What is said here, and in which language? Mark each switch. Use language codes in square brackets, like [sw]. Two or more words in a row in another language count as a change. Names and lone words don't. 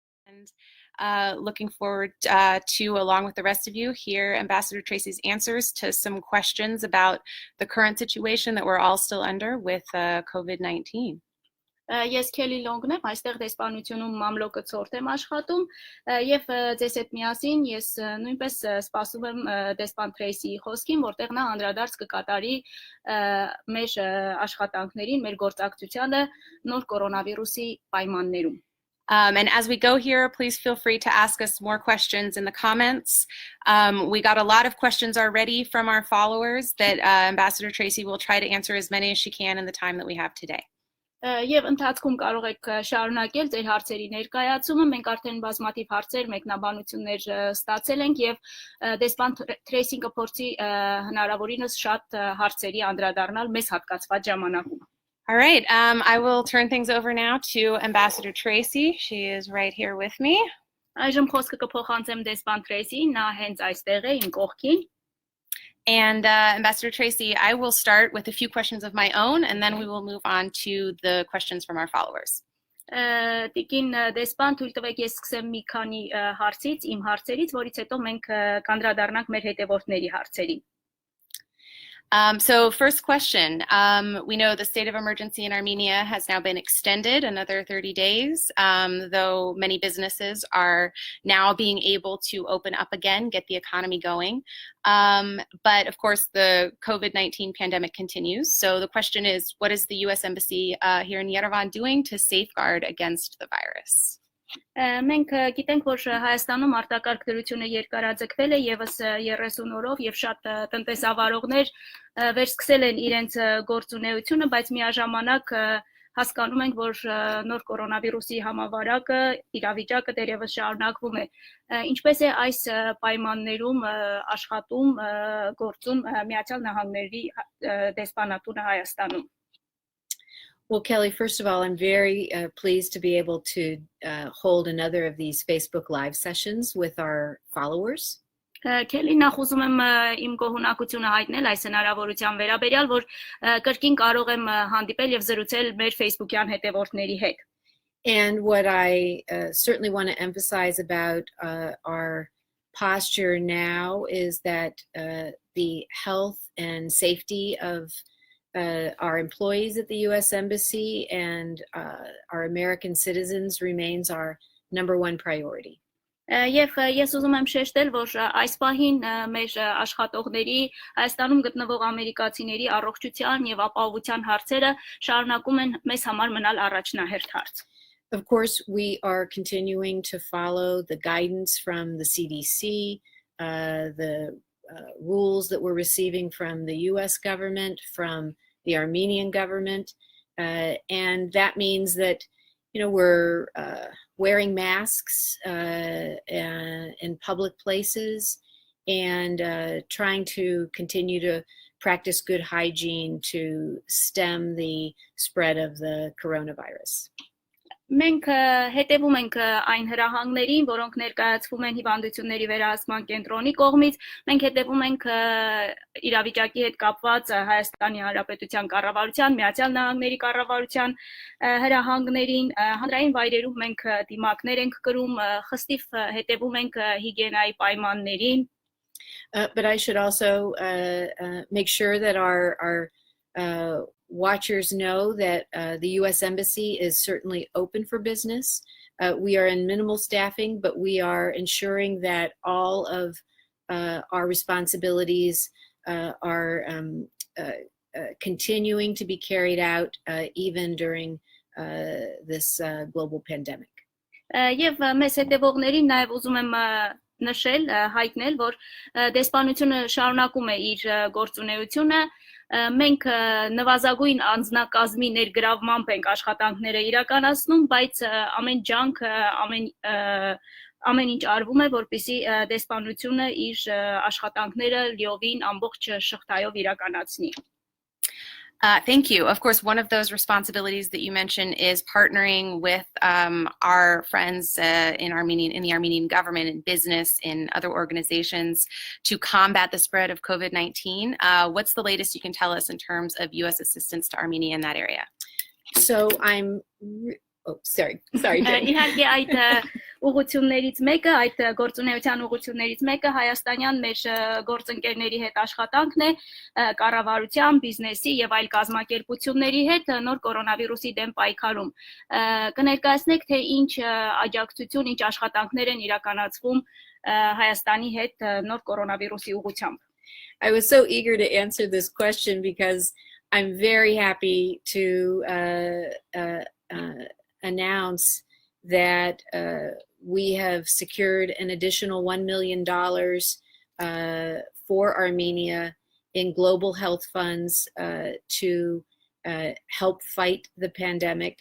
[en] And looking forward to, along with the rest of you, hear Ambassador Tracy's answers to some questions about the current situation that we're all still under with COVID-19. [hy] Ես Քելի Լոնգն եմ, այստեղ դեսպանությունում մամլոկը ցորտ եմ աշխատում եւ ձեզ հետ միասին ես նույնպես սպասում եմ դեսպան Թրեյսիի խոսքին, որտեղ նա անդրադարձ կկատարի մեր աշխատանքներին, մեր գործակցությանը նոր կորոնավիրուսի պայմաններում. [en] And as we go here, please feel free to ask us more questions in the comments. We got a lot of questions already from our followers that Ambassador Tracy will try to answer as many as she can in the time that we have today. [hy] Եվ ընթացքում կարող եք շարունակել ձեր հարցերի ներկայացումը, մենք արդեն բազմաթիվ հարցեր, մեկնաբանություններ ստացել ենք եւ դեսպան Թրեյսին կփորձի հնարավորինս շատ հարցերի անդրադառնալ մեզ հատկացված ժամանակում. [en] All right, I will turn things over now to Ambassador Tracy. She is right here with me. [hy] Այժմ խոսքը կփոխանցեմ դեսպան Թրեյսիին, նա հենց այստեղ է իմ կողքին. [en] And Ambassador Tracy, I will start with a few questions of my own, and then we will move on to the questions from our followers. [hy] Տիկին դեսպան, թույլ տվեք ես սկսեմ մի քանի հարցից, իմ հարցերից, որից հետո մենք կանդրադառնանք մեր հետևորդների հարցերին. [en] So first question, we know the state of emergency in Armenia has now been extended another 30 days, though many businesses are now being able to open up again, get the economy going. But of course, the COVID-19 pandemic continues. So the question is, what is the U.S. Embassy here in Yerevan doing to safeguard against the virus? [hy] Մենք գիտենք, որ Հայաստանում արտակարգ դրությունը երկարաձգվել է եւս 30 օրով եւ շատ տնտեսավարողներ վերսկսել են իրենց գործունեությունը, բայց միաժամանակ հասկանում ենք, որ նոր կորոնավիրուսի համավարակը, իրավիճակը դեռևս շարունակվում է. Ինչպես է այս պայմաններում աշխատում, գործում Միացյալ Նահանգների դեսպանատունը Հայաստանում? [en] Well, Kelly, first of all, I'm very pleased to be able to hold another of these Facebook Live sessions with our followers. [hy] Kelly, նախ ուզում եմ իմ գոհունակությունը հայտնել այս հնարավորության վերաբերյալ, որ կրկին կարող եմ հանդիպել եւ զրուցել մեր Facebook-յան հետևորդների հետ. [en] And what I certainly want to emphasize about our posture now is that the health and safety of our employees at the U.S. Embassy and our American citizens remains our number one priority. [hy] Եվ ես ուզում եմ շեշտել, որ այս պահին մեր աշխատողների Հայաստանում գտնվող ամերիկացիների առողջության եւ ապահովության հարցերը շարունակում են մեզ համար մնալ առաջնահերթ հարց. [en] Of course, we are continuing to follow the guidance from the CDC, the rules that we're receiving from the U.S. government, from the Armenian government, and that means that, we're wearing masks in public places and trying to continue to practice good hygiene to stem the spread of the coronavirus. [hy] Մենք հետևում ենք այն հրահանգներին, որոնք ներկայացվում են հիվանդությունների վերահսկման կենտրոնի կողմից, մենք հետևում ենք իրավիճակի հետ կապված Հայաստանի Հանրապետության կառավարության, Միացյալ Նահանգների կառավարության հրահանգներին, հանրային վայրերում մենք դիմակներ ենք կրում, խստիվ հետևում ենք հիգիենայի պայմաններին. [en] But I should also make sure that our watchers know that the U.S. Embassy is certainly open for business. We are in minimal staffing, but we are ensuring that all of our responsibilities are continuing to be carried out even during this global pandemic. [hy] Եվ մեզ հետևողներին նաև ուզում եմ նշել, հայտնել, որ դեսպանությունը շարունակում է իր գործունեությունը. Մենք նվազագույն անձնակազմի ներգրավմամբ ենք աշխատանքները իրականացնում, բայց ամեն ջանք, ամեն ինչ արվում է, որպեսզի դեսպանությունը իր աշխատանքները լիովին ամբողջ շղթայով իրականացնի. [en] Thank you. Of course, one of those responsibilities that you mentioned is partnering with our friends in the Armenian government, in business, in other organizations to combat the spread of COVID-19. What's the latest you can tell us in terms of U.S. assistance to Armenia in that area? So sorry. [hy] Իհարկե այդ ուղղություններից մեկը, այդ գործունեության ուղղություններից մեկը հայաստանյան մեր գործընկերների հետ աշխատանքն է, կառավարության, բիզնեսի եւ այլ կազմակերպությունների հետ նոր կորոնավիրուսի դեմ պայքարում։ Կներկայացնեք, թե ինչ աջակցություն, ինչ աշխատանքներ են իրականացվում Հայաստանի հետ նոր կորոնավիրուսի ուղղությամբ։ [en] I was so eager to answer this question because I'm very happy to announce that we have secured an additional $1 million for Armenia in global health funds to help fight the pandemic.